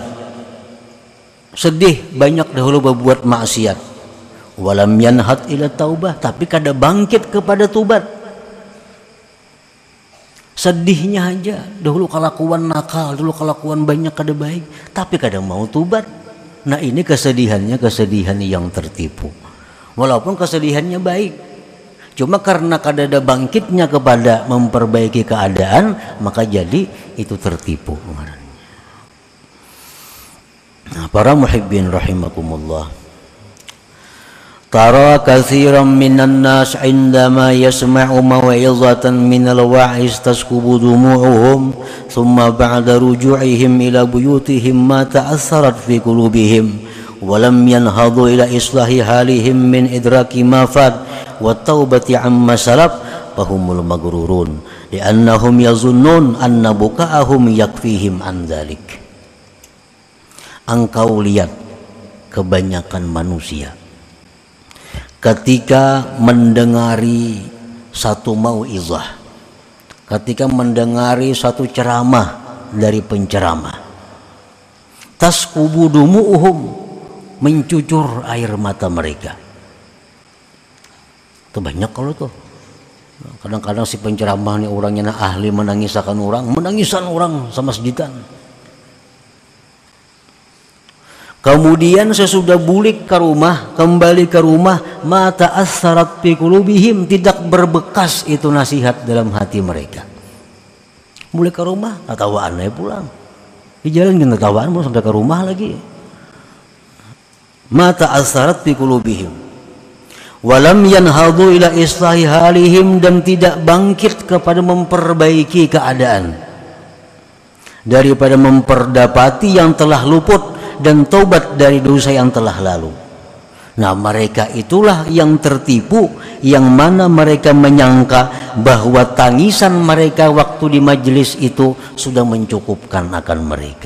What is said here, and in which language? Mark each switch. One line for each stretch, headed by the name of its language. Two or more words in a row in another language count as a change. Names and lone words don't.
Indonesian: Sedih banyak dahulu berbuat maksiat.
Arabic: ولم ينهض إلى التوبة,
Banjar: tapi kada bangkit kepada tubat. Sedihnya aja, dahulu kelakuan nakal, dulu kelakuan banyak kada baik, tapi kadang mau tubat.
Indonesian: Nah, ini kesedihannya kesedihan yang tertipu.
Banjar: Walaupun kesedihannya baik, cuma karena kada ada bangkitnya kepada memperbaiki keadaan, maka jadi itu tertipu.
Indonesian: Nah, para
Arabic: محبين رحمكم الله. ترى كثيرا من الناس عندما يسمعون موعظة من الواعظ تسكب دموعهم ثم بعد رجوعهم إلى بيوتهم ما تأثرت في قلوبهم ولم ينهضوا إلى إصلاح حالهم من إدراك ما فات وتوبة عما سلف فهم المغرورون لأنهم يظنون أن بكاءهم يكفيهم عن ذلك.
Indonesian: Engkau lihat kebanyakan manusia ketika mendengari satu mau'izah, ketika mendengari satu ceramah dari penceramah,
Arabic: تسكب دموعهم,
Indonesian: mencucur air mata mereka.
Banjar: Itu banyak kalau tuh. Kadang-kadang si penceramah ini orangnya ahli menangisakan orang sama sejitan.
Indonesian: Kemudian sesudah
Banjar: bulik ke rumah,
Indonesian: kembali ke rumah,
Arabic: ما تأثرت في قلوبهم,
Indonesian: tidak berbekas itu nasihat dalam hati mereka.
Banjar: Bulik ke rumah, tatawaan aja pulang. Di jalan kita tatawaan mau sampai ke rumah lagi.
Arabic: ما تأثرت في قلوبهم ولم ينهضوا إلى إصلاح حالهم,
Indonesian: dan tidak bangkit kepada memperbaiki keadaan. Daripada memperdapati yang telah luput dan taubat dari dosa yang telah lalu. Nah, mereka itulah yang tertipu, yang mana mereka menyangka bahwa tangisan mereka waktu di majelis itu sudah mencukupkan akan mereka.